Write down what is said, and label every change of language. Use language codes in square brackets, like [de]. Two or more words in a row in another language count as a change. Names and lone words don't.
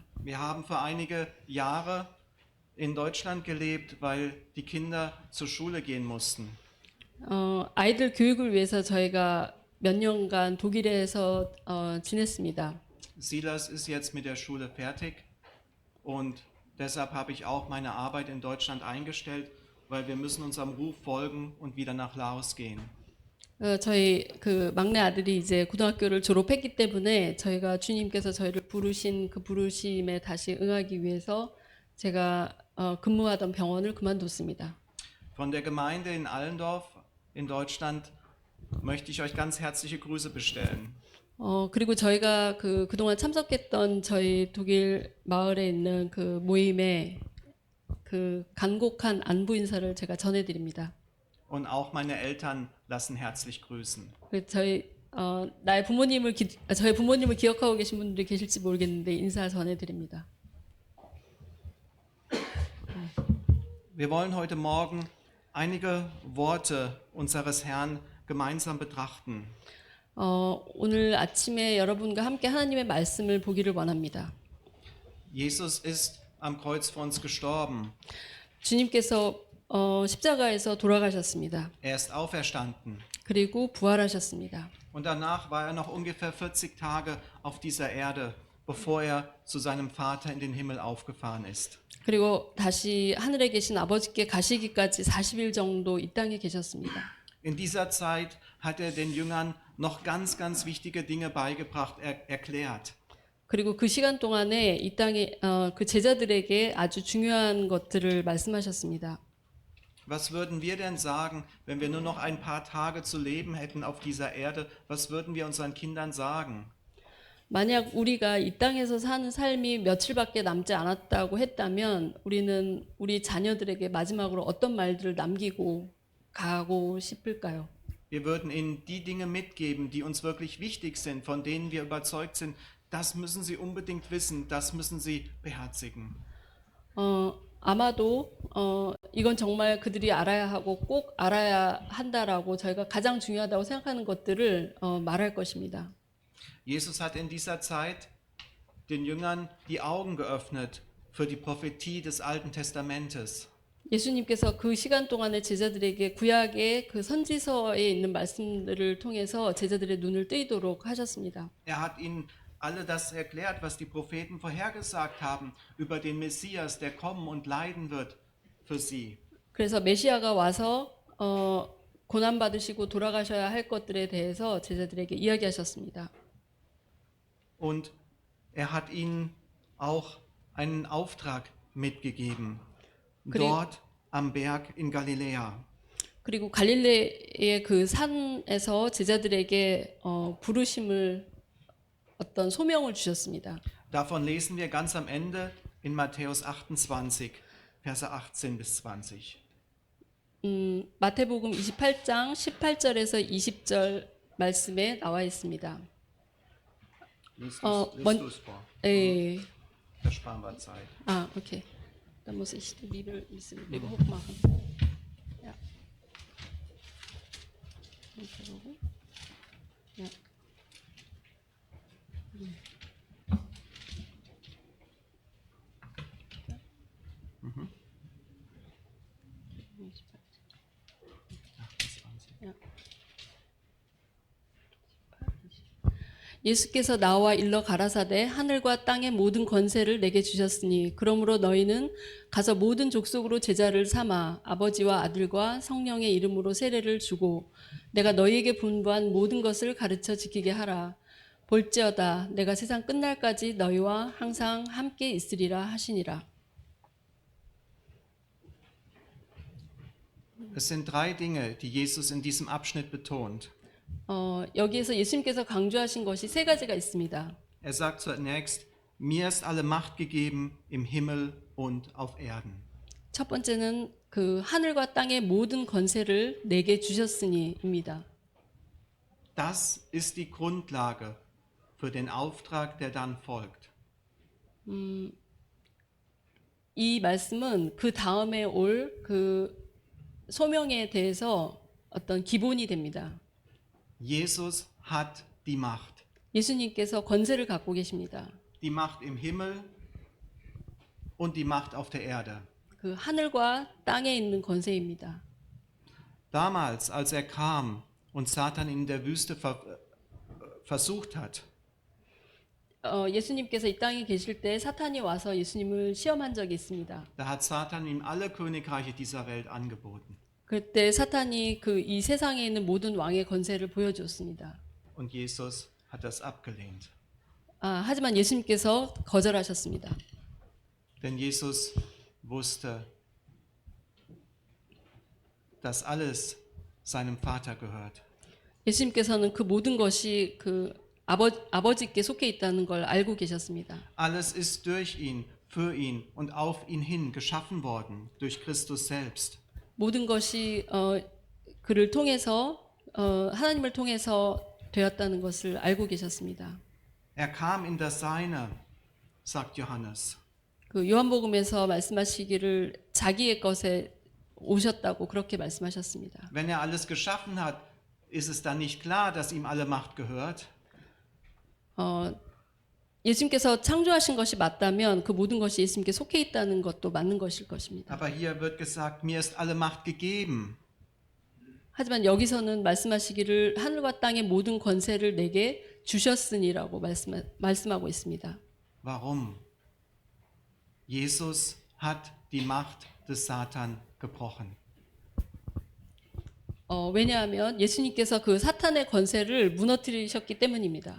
[de] Wir haben für einige Jahre in Deutschland gelebt, weil die Kinder zur Schule gehen mussten. [ko] 아이들 교육을 위해서 저희가 몇 년간 독일에서 지냈습니다. [de] Silas ist jetzt mit der Schule fertig und deshalb habe ich auch meine Arbeit in Deutschland eingestellt, weil wir müssen unserem Ruf folgen und wieder nach Laos gehen. [ko] 저희 그 막내 아들이 이제 고등학교를 졸업했기 때문에 저희가 주님께서 저희를 부르신 그 부르심에 다시 응하기 위해서 제가 근무하던 병원을 그만뒀습니다. [de] Von der Gemeinde in Allendorf in Deutschland möchte ich euch ganz herzliche Grüße bestellen. [ko] 그리고 저희가 그동안 참석했던 저희 독일 마을에 있는 그 모임에 그 간곡한 안부 인사를 제가 전해드립니다. [de] Und auch meine Eltern lassen herzlich grüßen. [ko] 저희 저희 부모님을 기억하고 계신 분들이 계실지 모르겠는데 인사 전해드립니다. [de] Wir wollen heute Morgen einige Worte unseres Herrn gemeinsam betrachten. [ko] 오늘 아침에 여러분과 함께 하나님의 말씀을 보기를 원합니다. [de] Jesus ist am Kreuz für uns gestorben. [ko] 주님께서 십자가에서 돌아가셨습니다. [de] Er ist auferstanden. [ko] 그리고 부활하셨습니다. [de] Und danach war er noch ungefähr 40 Tage auf dieser Erde, bevor er zu seinem Vater in den Himmel aufgefahren ist. [ko] 그리고 다시 하늘에 계신 아버지께 가시기까지 40일 정도 이 땅에 계셨습니다. [de] In dieser Zeit hat er den Jüngern noch ganz wichtige Dinge beigebracht, erklärt. [ko] 그리고 그 시간 동안에 이 땅에 그 제자들에게 아주 중요한 것들을 말씀하셨습니다. [de] Was würden wir denn sagen, wenn wir nur noch ein paar Tage zu leben hätten auf dieser Erde? Was würden wir unseren Kindern sagen? [ko] 만약 우리가 이 땅에서 사는 삶이 며칠밖에 남지 않았다고 했다면 우리는 우리 자녀들에게 마지막으로 어떤 말들을 남기고 가고 싶을까요? [de] Wir würden ihnen die Dinge mitgeben, die uns wirklich wichtig sind, von denen wir überzeugt sind, das müssen sie unbedingt wissen, das müssen sie beherzigen. [ko] 아마도 이건 정말 그들이 알아야 하고 꼭 알아야 한다라고 저희가 가장 중요하다고 생각하는 것들을 말할 것입니다. [de] Jesus hat in dieser Zeit den Jüngern die Augen geöffnet für die Prophetie des Alten Testamentes. [ko] 예수님께서 그 시간 동안에 제자들에게 구약의 그 선지서에 있는 말씀들을 통해서 제자들의 눈을 뜨이도록 하셨습니다. [de] Er hat ihnen alle das erklärt, was die Propheten vorhergesagt haben über den Messias, der kommen und leiden wird für sie. [ko] 그래서 메시아가 와서 고난 받으시고 돌아가셔야 할 것들에 대해서 제자들에게 이야기하셨습니다. [de] Und er hat ihnen auch einen Auftrag mitgegeben, dort am Berg in Galiläa. [ko] 그리고 갈릴레의 그 산에서 제자들에게 부르심을 어떤 소명을 주셨습니다. [de] Davon lesen wir ganz am Ende in Matthäus 28, Verse 18 bis 20. [ko] 마태복음 28장 18절에서 20절 말씀에 나와 있습니다. [de] Liest Mon- du es vor? [ko] 예. [de] Da sparen wir Zeit. Ah, okay. Dann muss ich die Bibel ein bisschen hoch machen. Ja. Ja. Ja. [ko] 예수께서 나와 일러 가라사대 하늘과 땅의 모든 권세를 내게 주셨으니 그러므로 너희는 가서 모든 족속으로 제자를 삼아 아버지와 아들과 성령의 이름으로 세례를 주고 내가 너희에게 분부한 모든 것을 가르쳐 지키게 하라. 볼지어다 내가 세상 끝날까지 너희와 항상 함께 있으리라 하시니라. [de] Es sind drei Dinge, die Jesus in diesem Abschnitt betont. [ko] 여기에서 예수님께서 강조하신 것이 세 가지가 있습니다. [de] Er sagt zunächst, mir ist alle Macht gegeben im Himmel und auf Erden. [ko] 첫 번째는 그 하늘과 땅의 모든 권세를 내게 주셨으니입니다. [de] Das ist die Grundlage für den Auftrag, der dann folgt. [ko] 이 말씀은 그 다음에 올 그 소명에 대해서 어떤 기본이 됩니다. [de] Jesus hat die Macht. [ko] 예수님께서 권세를 갖고 계십니다. [de] Die Macht im Himmel und die Macht auf der Erde. [ko] 그 하늘과 땅에 있는 권세입니다. [de] Damals, als er kam und Satan in der Wüste versucht hat, [ko] 예수님께서 이 땅에 계실 때 사탄이 와서 예수님을 시험한 적이 있습니다. [de] da hat Satan ihm alle Königreiche dieser Welt angeboten. [ko] 그때 사탄이 그 이 세상에 있는 모든 왕의 권세를 보여주었습니다. [de] Und Jesus hat das abgelehnt. [ko] 하지만 예수님께서 거절하셨습니다. [de] Denn Jesus wusste, dass alles seinem Vater gehört. [ko] 예수님께서는 그 모든 것이 그 아버지께 속해 있다는 걸 알고 계셨습니다. [de] Alles ist durch ihn, für ihn und auf ihn hin geschaffen worden, durch Christus selbst. [ko] 모든 것이 그를 통해서 하나님을 통해서 되었다는 것을 알고 계셨습니다. [de] Er kam in das Seine, sagt Johannes. [ko] 그 요한복음에서 말씀하시기를 자기의 것에 오셨다고 그렇게 말씀하셨습니다. [de] Wenn er alles geschaffen hat, ist es dann nicht klar, dass ihm alle Macht gehört? [ko] 예수님께서 창조하신 것이 맞다면 그 모든 것이 예수님께 속해 있다는 것도 맞는 것일 것입니다. [de] Aber hier wird gesagt, mir ist alle Macht gegeben. [ko] 하지만 여기서는 말씀하시기를 하늘과 땅의 모든 권세를 내게 주셨으니라고 말씀하고 있습니다. [de] Warum? Jesus hat die Macht des Satan gebrochen. [ko] 왜냐하면 예수님께서 그 사탄의 권세를 무너뜨리셨기 때문입니다.